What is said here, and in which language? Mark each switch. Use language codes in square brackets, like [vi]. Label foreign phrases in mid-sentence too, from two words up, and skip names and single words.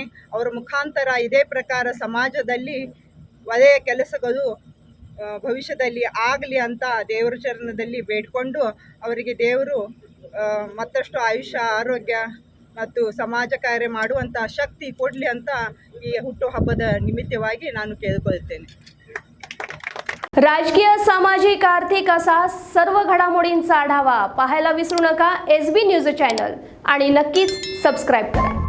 [kn] ಅವರ ಮುಖಾಂತರ ಇದೇ ಪ್ರಕಾರ ಸಮಾಜದಲ್ಲಿ ಒಳ್ಳೆಯ ಕೆಲಸಗಳು ಭವಿಷ್ಯದಲ್ಲಿ ಆಗಲಿ ಅಂತ ದೇವರ ಚರಣದಲ್ಲಿ ಬೇಡಿಕೊಂಡು ಅವರಿಗೆ ದೇವರು ಮತ್ತಷ್ಟು ಆಯುಷ್ಯ ಆರೋಗ್ಯ ಮತ್ತು ಸಮಾಜ ಕಾರ್ಯ ಮಾಡುವಂಥ ಶಕ್ತಿ ಕೊಡಲಿ ಅಂತ ಈ ಹುಟ್ಟುಹಬ್ಬದ ನಿಮಿತ್ತವಾಗಿ ನಾನು ಕೇಳಿಕೊಳ್ಳುತ್ತೇನೆ. [mr] राजकीय, सामाजिक, आर्थिक असा सर्व घडामोडींचा आढावा पाहायला विसरू नका SB न्यूज चॅनल आणि नक्कीच सबस्क्राईब करा.